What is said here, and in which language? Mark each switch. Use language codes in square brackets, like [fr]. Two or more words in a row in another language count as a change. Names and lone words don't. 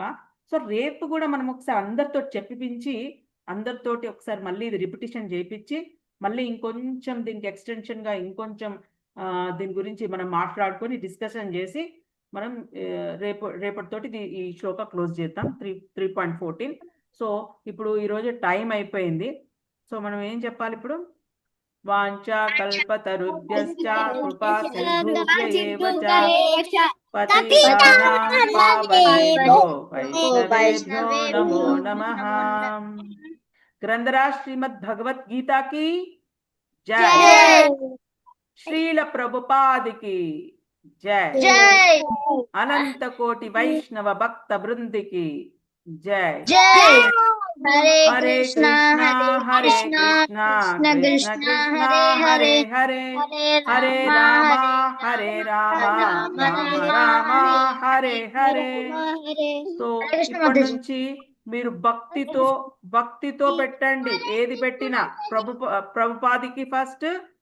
[te] సో రేపు కూడా మనం ఒకసారి అందరితో చెప్పిపించి, అందరితోటి ఒకసారి మళ్ళీ ఇది రిపిటేషన్ చేయించి, మళ్ళీ ఇంకొంచెం దీనికి ఎక్స్టెన్షన్గా ఇంకొంచెం దీని గురించి మనం మాట్లాడుకొని డిస్కషన్ చేసి మనం రేపటితోటి ఈ శ్లోక క్లోజ్ చేద్దాం. 3.14. సో ఇప్పుడు ఈరోజు టైం అయిపోయింది. సో మనం ఏం చెప్పాలి ఇప్పుడు? [sa] వాంఛా కల్పతరుభ్యశ్చ కృపా సింధుభ్య ఏవ చ పతితానాం పావనేభ్యో వైష్ణవేభ్యో నమో నమః. [hi] గ్రంథరాజ్ శ్రీమద్ భగవత్ గీతా की जय. श्रील प्रभुपाद की जय. अनंत कोटि वैष्णव भक्त वृंद की जय. [sa] हरे कृष्णा हरे कृष्णा कृष्ण कृष्ण हरे हरे, हरे रामा राम राम हरे हरे. [te] तो ఇప్పటి నుంచి మీరు భక్తితో పెట్టండి. ఏది పెట్టినా ప్రభుపాదికి ఫస్ట్,